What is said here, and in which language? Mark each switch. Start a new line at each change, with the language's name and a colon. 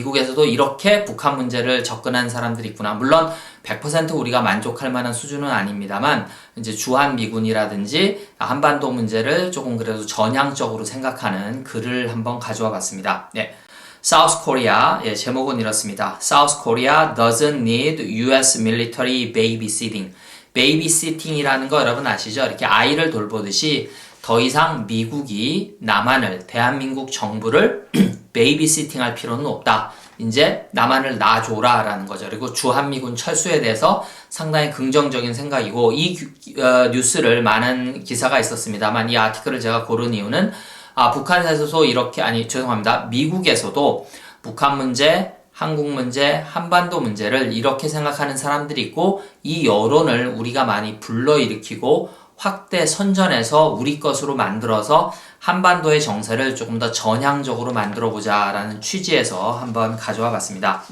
Korean: 미국에서도 이렇게 북한 문제를 접근하는 사람들이 있구나. 물론 100% 우리가 만족할 만한 수준은 아닙니다만 이제 주한미군이라든지 한반도 문제를 조금 그래도 전향적으로 생각하는 글을 한번 가져와 봤습니다. 네. South Korea, 제목은 이렇습니다.
English: South Korea doesn't need US military babysitting.
Korean: 베이비시팅이라는 거 여러분 아시죠? 이렇게 아이를 돌보듯이 더 이상 미국이 남한을, 대한민국 정부를 베이비시팅 할 필요는 없다. 이제 남한을 놔줘라 라는 거죠. 그리고 주한미군 철수에 대해서 상당히 긍정적인 생각이고, 이 뉴스를 많은 기사가 있었습니다만 이 아티클을 제가 고른 이유는 북한에서도 미국에서도 북한 문제, 한국 문제, 한반도 문제를 이렇게 생각하는 사람들이 있고, 이 여론을 우리가 많이 불러일으키고 확대 선전해서 우리 것으로 만들어서 한반도의 정세를 조금 더 전향적으로 만들어보자 라는 취지에서 한번 가져와 봤습니다.